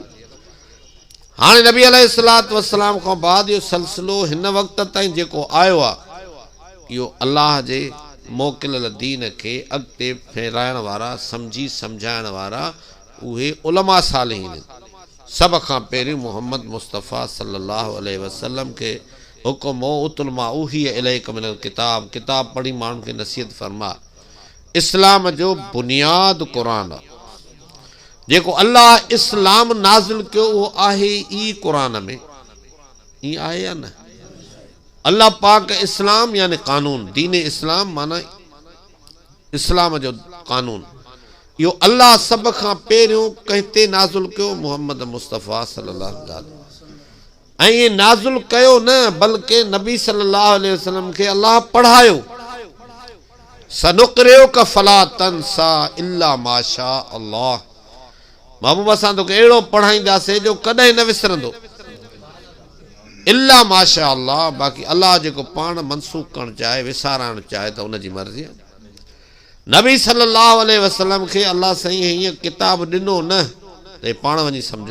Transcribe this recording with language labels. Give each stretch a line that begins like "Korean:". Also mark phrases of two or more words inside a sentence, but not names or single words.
Sindhi: हाणे नबी
Arabic: عليه الصلاة والسلام
Sindhi: खां बाद इहो सिलसिलो हिन वक़्त ताईं जेको आयो आहे, इहो अल्लाह जे मोकिलियल दीन खे अॻिते फहिराइण वारा, सम्झी सम्झाइण वारा उहे उलमा सालिहीन। सभ खां पहिरियों मुहम्मद मुस्तफ़ा
Arabic: صلى الله عليه وسلم
Sindhi: खे हुकुम हो
Arabic: اتل ما أوحي إليك من الكتاب,
Sindhi: किताब पढ़ी माण्हुनि खे नसीहत फरमा। इस्लाम जो बुनियाद क़ुरान आहे। जेको अल्लाह इस्लाम नाज़िल कयो उहो आहे ई क़ुरान में। ईअं आहे या न? अल्लाह पाक इस्लाम यानी कानून, दीन इस्लाम माना इस्लाम जो कानून, इहो अल्लाह सभ खां पहिरियों कंहिं ते नाज़िल कयो? मुहम्मद मुस्तफ़ा
Arabic: صلى الله عليه وسلم.
Sindhi: ऐं इहे नाज़िल कयो न, बल्कि नबी
Arabic: صلى الله عليه وسلم
Sindhi: खे अल्लाह पढ़ायो।
Arabic: سنقرئك فلا تنسى إلا ما شاء الله.
Sindhi: महबूब असां तोखे अहिड़ो पढ़ाईंदासीं जो कॾहिं न विसरंदो।
Arabic: إلا ما شاء الله,
Sindhi: बाक़ी अल्लाह जेको पाण मनसूख़ करणु चाहे, विसारणु चाहे त उनजी मर्ज़ी आहे। नबी
Arabic: صلى الله عليه وسلم
Sindhi: खे अल्लाह साईं हीअं किताब ॾिनो न त पाण वञी सम्झो।